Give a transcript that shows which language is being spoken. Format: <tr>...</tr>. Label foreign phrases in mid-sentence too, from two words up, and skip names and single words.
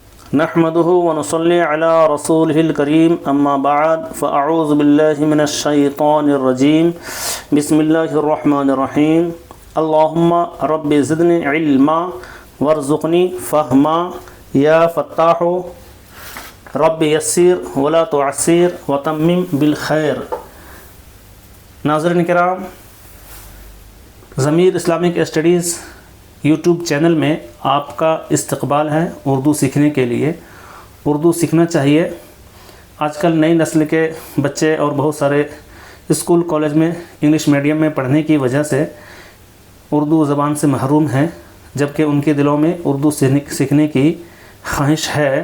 <ar>نحمده ونصلي على رسوله الكريم أما بعد فأعوذ بالله من الشيطان الرجيم بسم الله الرحمن الرحيم اللهم رب زدني علما وارزقني فهما يا فتاح رب يسر ولا تعسر وتمم بالخير.</ar> <ur>ناظرین کرام، ضمیر اسلامک اسٹڈیز</ur> <en>YouTube channel</en> <ur>میں آپ کا استقبال ہے اردو سیکھنے کے لیے. اردو سیکھنا چاہیے. آجکل نئی نسل کے بچے اور بہت سارے</ur> <en>school college</en> <ur>میں</ur> <en>English medium</en> <ur>میں پڑھنے کی وجہ سے اردو زبان سے محروم ہیں، جبکہ ان کے دلوں میں اردو سیکھنے کی خواہش ہے.</ur>